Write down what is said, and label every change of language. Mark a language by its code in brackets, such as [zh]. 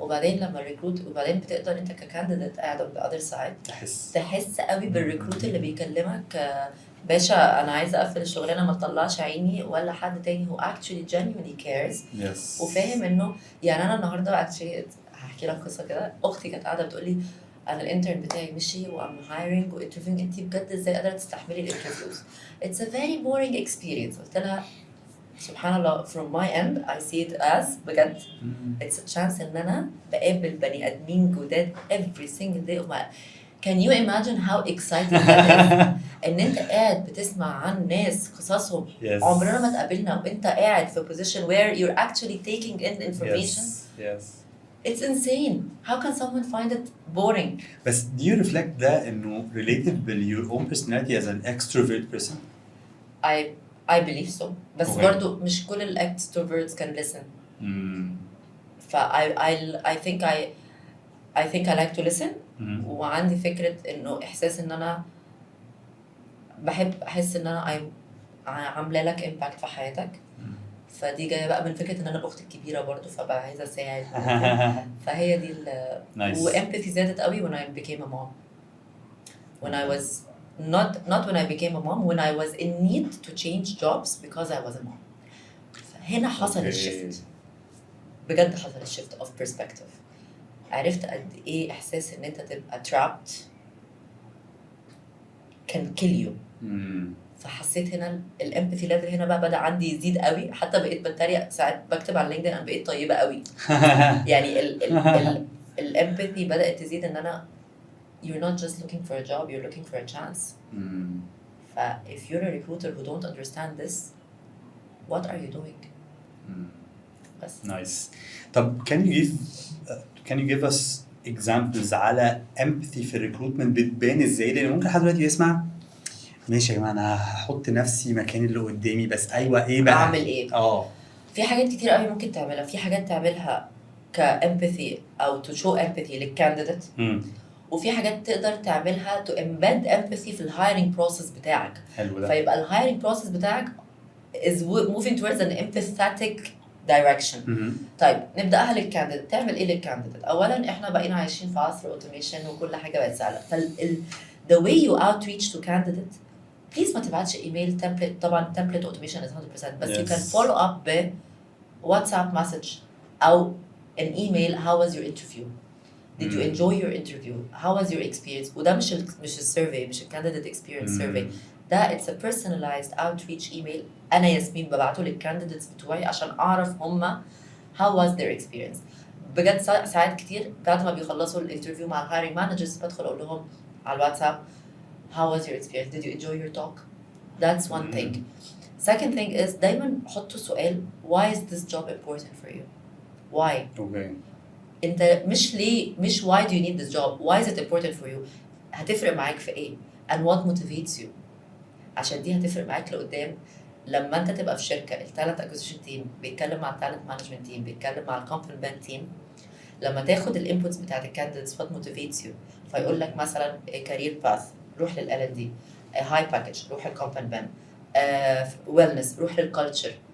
[ar] وبعدين لما الريكروت وبعدين بتقدر انت ككانديديت قاعد [en] on the other side [ar] تحس قوي بالريكروت اللي بيكلمك باشا انا عايزه اقفل الشغلانه ما تطلعش عيني، ولا حد تاني هو [en] actually genuinely cares [ar] وفاهم انه يعني انا النهارده actually هحكي لك قصه كده. اختي كانت قاعده بتقول لي انا الانترن بتاعي مشي وام هايرنج وانترفيوينج، انت بجد ازاي قادره تستحملي الانترفيوز؟ [en] it's a very boring experience. [ar] قلت لها سبحان الله [en] from my end I see it as بجد it's a chance [ar] ان انا بقابل بني ادمين جداد [en] every single day. Can you imagine how exciting that is؟ [ar] ان انت قاعد بتسمع عن ناس قصصهم عمرنا ما تقابلنا وانت قاعد [en] في position where you're actually taking in information. It's insane. How can someone find it boring? [ar] بس [en] do you reflect ده انه related with your own personality as an extrovert person? I believe so. [ar] بس برضو مش كل [en] extroverts can listen. I think I think I like to listen. مم. [ar] وعندي فكرة انه احساس ان انا بحب احس ان انا عامله لك امباكت في حياتك. مم. فدي جايه بقى من فكره ان انا الاخت الكبيره برضو فبقى عايزه اساعد. فهي دي [en] Nice. [ar] وامباثي زادت قوي [en] when I became a mom. When I was not when I became a mom, when I was in need to change jobs because I was a mom. [ar] هنا حصل [en] Okay. [ar] الشيفت بجد، حصل الشيفت [en] of perspective. [ar] عرفت قد ايه احساس ان انت تبقى [en] trapped can kill you. مم. [ar] فحسيت هنا الامباثي ليفل هنا بقى بدا عندي يزيد قوي، حتى بقيت بتريق ساعات بكتب على لينكدين انا بقيت طيبه قوي. يعني الامباثي بدات تزيد ان انا [en] you're not just looking for a job, you're looking for a chance. مم. if you're a recruiter who don't understand this, what are you doing؟ مم. [ar] بس [en] Nice. [ar] طب [en] can you give us examples [ar] على empathy في الريكروتمنت بتبان ازاي؟ لان ممكن حد دلوقتي يسمع ماشي يا جماعه انا هحط نفسي مكان اللي قدامي بس ايوه ايه بقى؟ اعمل ايه؟ في حاجات كتير قوي ممكن تعملها. في حاجات تعملها كامباثي او [en] to show empathy [ar] للكانديديت، مم. وفي حاجات تقدر تعملها [en] to embed empathy [ar] في الهايرنج بروسيس بتاعك. حلو ده. فيبقى الهايرنج بروسيس بتاعك [en] is moving towards an empathetic direction. مم. [ar] طيب نبداها للكانديديت. تعمل ايه للكانديديت؟ اولا احنا بقينا عايشين في عصر اوتوميشن وكل حاجه بقت سهله. [en] the way you outreach to candidate please [ar] ما تبعتش ايميل تمبلت. طبعا تمبلت اوتوميشن [en] is 100%، [ar] بس [en] you can follow up ب WhatsApp message او an email. How was your interview? Did you enjoy your interview? How was your experience? [ar] وده مش السيرفي، مش الكانديديت اكسبيرينس سيرفي. ده [en] it's a personalized outreach email [ar] انا ياسمين ببعته للكانديديتس بتوعي عشان اعرف هم [en] how was their experience. [ar] بجد ساعات كتير بعد ما بيخلصوا الانترفيو مع الهايرنج مانجرز بدخل اقول لهم على الواتساب [en] how was your experience? Did you enjoy your talk? That's one thing. Second thing is [ar] دايما حطوا سؤال [en] why is this job important for you? Why? Okay. [ar] انت مش ليه، مش [en] why do you need this job? Why is it important for you? [ar] هتفرق معاك في ايه؟ [en] and what motivates you؟ [ar] عشان دي هتفرق معاك لقدام لما انت تبقى في شركه التالنت اكوزيشن تيم بيتكلم مع التالنت مانجمنت تيم بيتكلم مع الكومبلمنت تيم. لما تاخد الانبوتس بتاعت الكانديديتس [en] what motivates you، [ar] فيقول لك مثلا كارير باث روح لل L&D، هاي باكج روح للكومبلمنت، ويلنس روح للكالتشر.